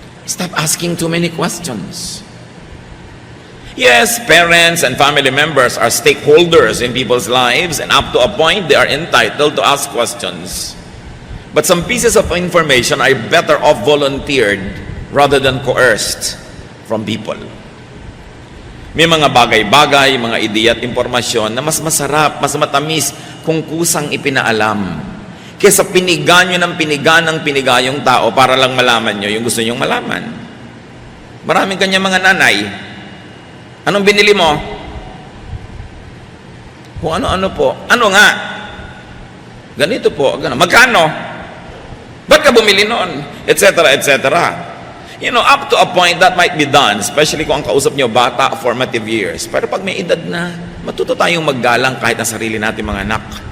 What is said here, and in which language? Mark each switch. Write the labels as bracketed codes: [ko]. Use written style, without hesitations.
[en] Stop asking too many questions. Yes, parents and family members are stakeholders in people's lives, and up to a point, they are entitled to ask questions. But some pieces of information are better off volunteered rather than coerced from people. [tl] May mga bagay-bagay, mga ideya at impormasyon na mas masarap, mas matamis kung kusang ipinaalam. Kesa piniga nyo ng piniga yung tao para lang malaman nyo yung gusto nyong malaman. Maraming kanya mga nanay. Anong binili mo? Kung ano-ano po. Ano nga? Ganito po. Magkano? Ba't ka bumili noon? Etc. etc. [en] You know, up to a point that might be done, especially [tl] kung ang kausap nyo bata, [en] formative years. [tl] Pero pag may edad na, matuto tayong maggalang kahit ang sarili natin mga anak.